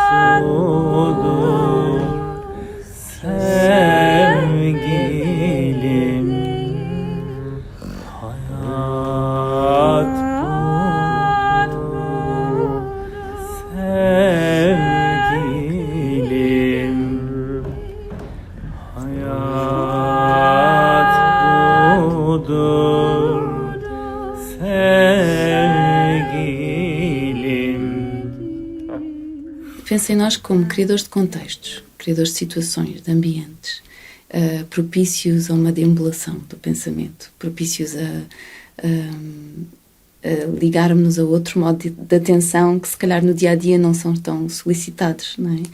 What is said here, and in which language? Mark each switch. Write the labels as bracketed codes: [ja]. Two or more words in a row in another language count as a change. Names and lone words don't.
[tr] budur sevgilim, hayat budur sevgilim, hayat budur sevgilim. [pt] Pensa em nós como criadores de contextos, criadores de situações, de ambientes, propícios a uma deambulação do pensamento, propícios a ligarmos-nos a outro modo de atenção que se calhar no dia-a-dia não são tão solicitados, não é?